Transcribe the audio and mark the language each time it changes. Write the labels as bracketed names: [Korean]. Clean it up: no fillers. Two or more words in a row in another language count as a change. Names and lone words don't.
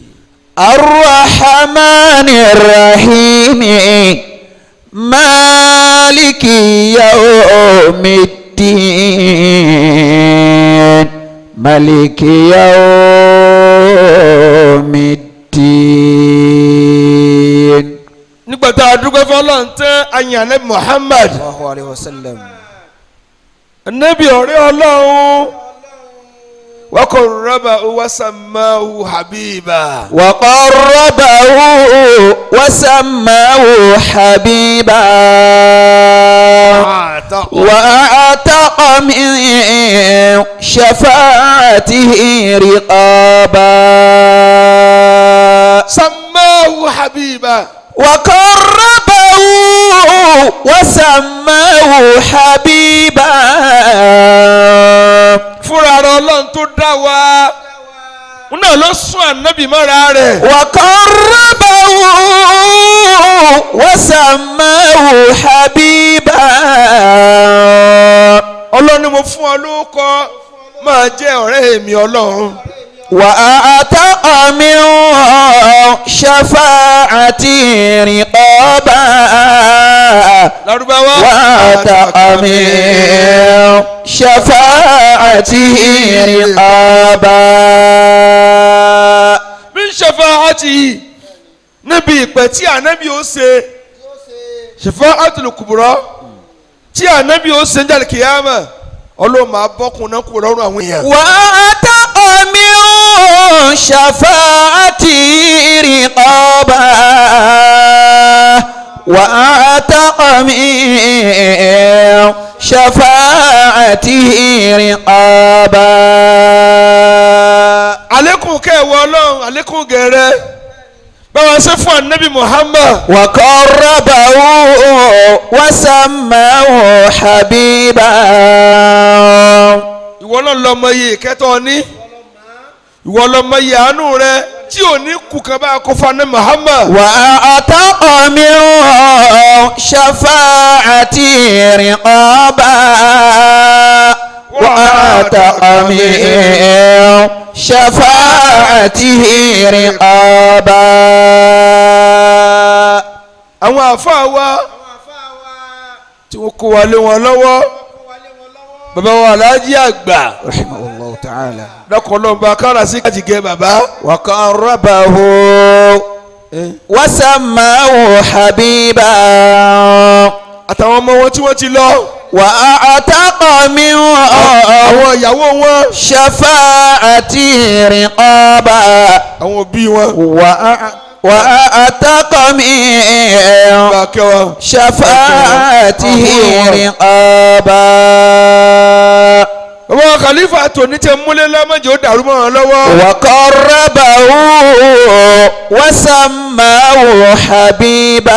[Arabic] الرحمن الرحيم مالك يوم الدين مالك يوم الدين. [Yoruba] nígbà tá a dúpẹ́ fọlọ́n tẹ́ ayin anabi Muhammad [Arabic] صلى الله عليه وسلم. [Yoruba] anabi ọ̀rẹ́ ọlọ́run wa [Arabic] قربه وسماه حبيبا. وقربه وسماه حبيبا وأعتق من شفاعته رقابا سماه حبيبا. وقربه وسماه حبيبا [Yoruba] fúnra rẹ̀ ọlọ́run tó dá wa náà ló sún ànábì mọ́ra rẹ̀. [Arabic] وقربه وسماه حبيبا [Yoruba] ọlọ́run ni mo fún ọ lórúkọ máa jẹ́ ọ̀rẹ́ èmi ọlọ́run. [Arabic] وأعتق من شفاعتي رقابا [Yoruba] lárúbáwá. [Arabic] وأعتق من شفاعته رقابا من شفاعته [Yoruba] níbi ìpè tí ànábì ó ṣe [Arabic] الشفاعة الكبرى [Yoruba] tí ànábì ó ṣe ń jáde kìyàmà ọlọ́run máa bọ́kùn náà kúrò lọ́rùn àwọn èèyàn. [Arabic] وأعتق من شفاعتي رقابا وأعتق من شفاعته رقابا. [Yoruba] àlékún kẹwàá ọlọ́run àlékún gẹ̀rẹ́ báwa ṣe fún ànábì Muhammad. [Arabic] وقربه وسماه حبيبا [Yoruba] ìwọ náà lọ mọ iye ìkẹtọ ní ìwọ lọ mọ iye àánú rẹ tí ò ní kù kan bá kó fún ànábì Muhammad. [Arabic] وأعتق من شفاعتي رقابا وأعتق من شفاعته رقابا. [Yoruba] àwọn àfáà wa tí wọ́n kó wa lé wọn lọ́wọ́ bàbá wa aláàjì àgbà [Arabic] رحمه الله تعالى. [Yoruba] lọ́kọ̀ọ́lọ́ba kára sí kájìgẹ́ bàbá. [Arabic] وقربه وسماه حبيبا [Yoruba] àtàwọn ọmọ wọn tí wọ́n ti lọ. [Arabic] وأعتق من [Yoruba] àwọn ìyàwó wọn. [Arabic] شفاعتي رقابا [Yoruba] àwọn òbí wọn. [Arabic] وأعتق من [Yoruba] bá a kẹ́ wọn. [Arabic] شفاعته رقابا. [Yoruba] bàbá wa khalifa tòní tẹ múlẹ̀ lọ́mọdé ó dàrú mọ́ wọn lọ́wọ́. [Arabic] وقربه وسماه حبيبا